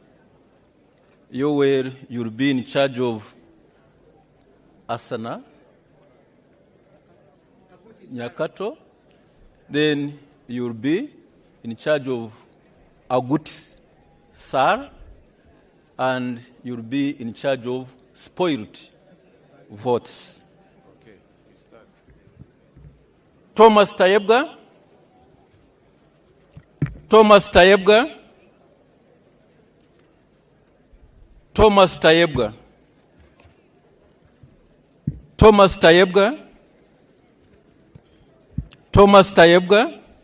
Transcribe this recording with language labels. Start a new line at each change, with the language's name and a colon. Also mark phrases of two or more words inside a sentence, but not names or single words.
English: You'll be in charge of Asana Nyakato. Then you'll be in charge of Agut Sar, and you'll be in charge of spoiled votes. Okay, we start. Thomas Tayebga. Thomas Tayebga. Thomas Tayebga. Thomas Tayebga. Thomas Tayebga.